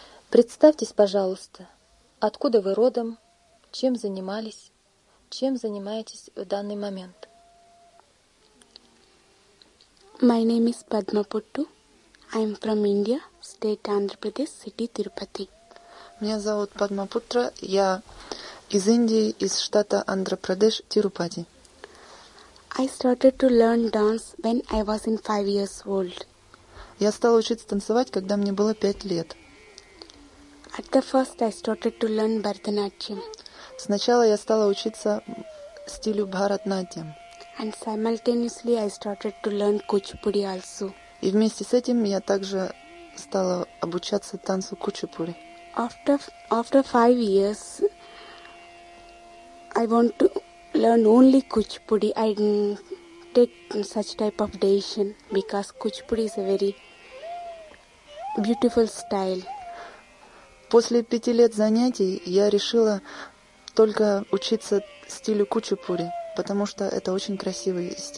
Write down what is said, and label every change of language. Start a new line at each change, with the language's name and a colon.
Russian: Представьтесь, пожалуйста, откуда вы родом, чем занимались, чем занимаетесь в данный момент?
English: My name is Padma Puttu. I'm from India, state Andhra Pradesh, city Tirupati.
Russian: Меня зовут Padma Putra. Я из Индии, из штата Andhra Pradesh, Tirupati.
English: I started to learn dance when I was in 5 years old.
Russian: Я стала учиться танцевать, когда мне было 5 лет.
English: At the first, I started to learn Bharatanatyam.
Russian: Сначала я стала учиться стилю Bharatanatyam.
English: And simultaneously, I started to learn Kuchipudi also.
Russian: И вместе с этим я также стала обучаться танцу Kuchipudi.
English: After 5 years, I want to learn only Kuchipudi. I didn't take such type of decision because Kuchipudi is a very beautiful style.
Russian: После 5 лет занятий я решила только учиться стилю кучупури, потому что это очень красивый